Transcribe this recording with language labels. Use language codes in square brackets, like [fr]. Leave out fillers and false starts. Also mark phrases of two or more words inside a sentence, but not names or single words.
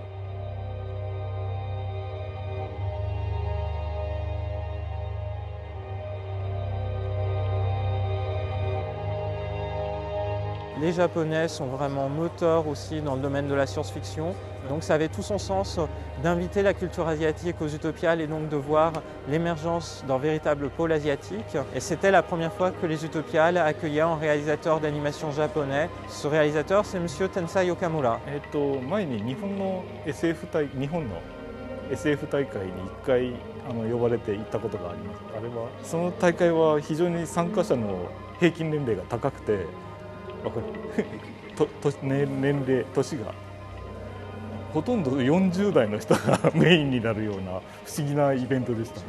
[fr] Les Japonais sont vraiment moteurs aussi dans le domaine de la science-fiction. Donc ça avait tout son sens d'inviter la culture asiatique aux Utopiales et donc de voir l'émergence d'un véritable pôle asiatique. Et c'était la première fois que les Utopiales accueillaient un réalisateur d'animation japonais. Ce réalisateur, c'est M. Tensai Okamura. [ja] 前に日本の SF 大会に1回呼ばれて行ったことがあります。その大会は非常に参加者の平均年齢が高くて。年齢年がほとんど40代の人がメインになるような不思議なイベントでしたね。